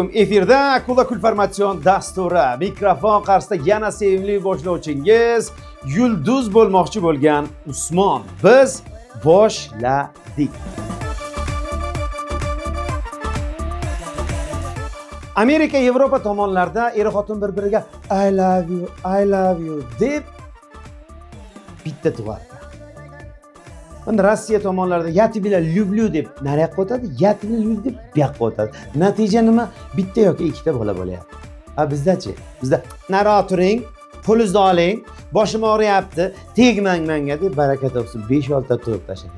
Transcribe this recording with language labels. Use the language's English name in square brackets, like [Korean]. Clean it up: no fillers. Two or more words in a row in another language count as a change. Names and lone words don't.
[Uzbek] Efirda Akula Kulformatsion dasturi. Mikrofon qarshisida yana sevimli boshlovchingiz yulduz bo'lmoqchi bo'lgan Usmon. Biz boshladik. Amerika, Yevropa tomonlarda er-xotin bir-biriga [English] I love you [Uzbek] deb bitta tug'adi. Endi Rossiya tomonlarida [Russian] "Я тебя люблю" [Uzbek] deb nariyoqqa o'tadi, [Russian] "Я тебя люблю" [Uzbek] deb bu yoqqa o'tadi. Natija nima? Bitta yoki ikkita bola bo'lyapti. Bizdachi? Bizda "Nari o'tiring, pulingizni oling, boshim og'riyapti, tegmang menga" deb baraka topsin 5-6 ta turib tashlagan.